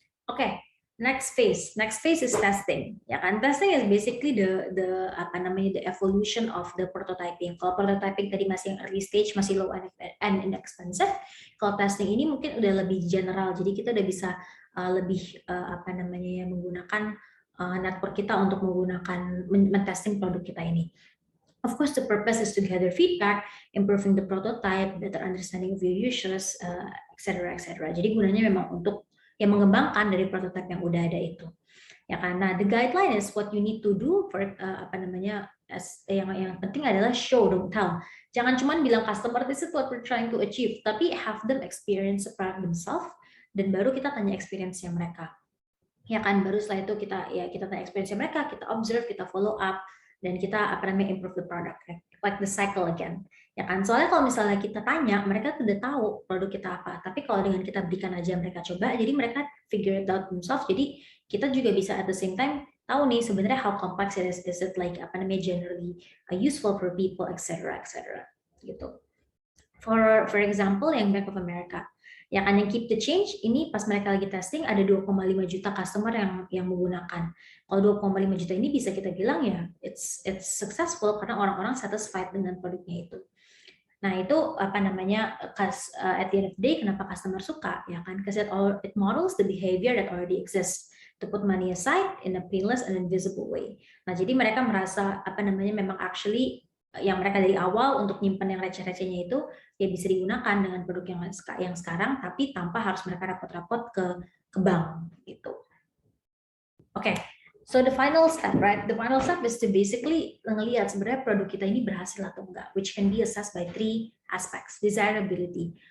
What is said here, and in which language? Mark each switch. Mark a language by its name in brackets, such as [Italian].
[English] Oke, next phase is testing, [Indonesian] ya kan? [English] Testing is basically the [Indonesian] apa namanya [English] the evolution of the prototyping. [Indonesian] Kalau prototyping tadi masih yang [English] early stage, [Indonesian] masih [English] low and inexpensive. [Indonesian] Kalau testing ini mungkin udah lebih general, jadi kita udah bisa lebih apa namanya menggunakan network kita untuk menggunakan mentesting produk kita ini. [English] Of course, the purpose is to gather feedback, improving the prototype, better understanding of your users, etc. etc. [Indonesian] Jadi gunanya memang untuk yang mengembangkan dari prototype yang udah ada itu. Ya kan. Nah, [English] the guideline is what you need to do for [Indonesian] apa namanya yang penting adalah [English] show, don't tell. [Indonesian] Jangan cuma bilang [English] customer this is what we're trying to achieve, tapi have them experience the product themselves, [Indonesian] dan baru kita tanya experience-nya mereka. Ya kan, baru setelah itu kita tanya experience mereka, kita observe, kita [English] follow up, [Indonesian] dan kita apa namanya [English] improve the product, like the cycle again. [Indonesian] Ya kan, soalnya kalau misalnya kita tanya, mereka udah tahu produk kita apa, tapi kalau dengan kita berikan aja mereka coba, jadi mereka [English] figure it out themselves. [Indonesian] Jadi kita juga bisa [English] at the same time [Indonesian] tahu nih sebenarnya [English] how complex it is it like [Indonesian] apa namanya [English] generally useful for people, etc. gitu. For example [Indonesian] yang Bank of America, ya kan, yang [English] keep the change [Indonesian] ini pas mereka lagi testing ada 2,5 juta customer yang menggunakan. Kalau 2,5 juta ini bisa kita bilang ya [English] it's successful [Indonesian] karena orang-orang satisfied dengan produknya itu. Nah, itu apa namanya [English] at the end of the day [Indonesian] kenapa customer suka, ya kan? [English] Because it models the behavior that already exists to put money aside in a painless and invisible way. [Indonesian] Nah, jadi mereka merasa apa namanya memang actually yang mereka dari awal untuk nyimpen yang receh-recehnya itu ya bisa digunakan dengan produk yang sekarang, tapi tanpa harus mereka repot-repot ke bank gitu. [English] Oke. So the final step, right? The final step is to basically [Indonesian] ngelihat sebenarnya produk kita ini berhasil atau enggak, [English] which can be assessed by 3 aspects. Desirability.